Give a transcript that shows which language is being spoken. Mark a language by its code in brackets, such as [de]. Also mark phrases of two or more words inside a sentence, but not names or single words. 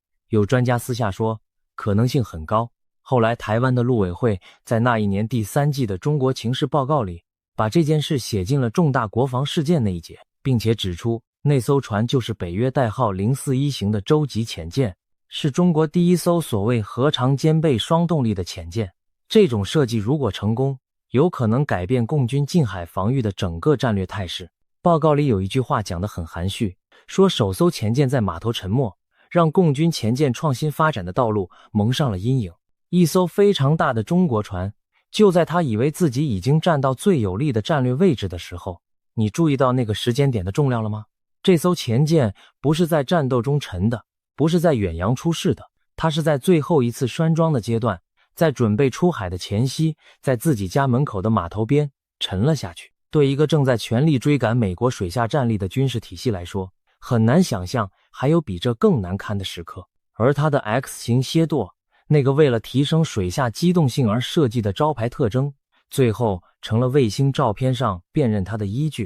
[zh] 有專家私下說，可能性很高。後來台灣的陸委會在那一年第3季的中國情勢報告裡，把這件事寫進了重大國防事件那一節，並且指出那艘船就是北約代號041型的洲際潛艦，是中國第一艘所謂核常兼備雙動力的潛艦。這種設計如果成功，有可能改變共軍近海防禦的整個戰略態勢。報告裡有一句話講得很含蓄，說首艘潛艦在碼頭沉沒，讓共軍潛艦創新發展的道路蒙上了陰影。一艘非常大的中國船，就在他以為自己已經站到最有利的戰略位置的時候，你注意到那個時間點的重量了嗎？這艘潛艦不是在戰鬥中沉的，不是在遠洋出事的，它是在最後一次拴裝的階段，在準備出海的前夕，在自己家門口的碼頭邊沉了下去。對一個正在全力追趕美國水下戰力的軍事體系來說，很難想象還有比這更難堪的時刻。而它的 X 型楔舵，那個為了提升水下機動性而設計的招牌特徵，最後成了衛星照片上辨認它的依據。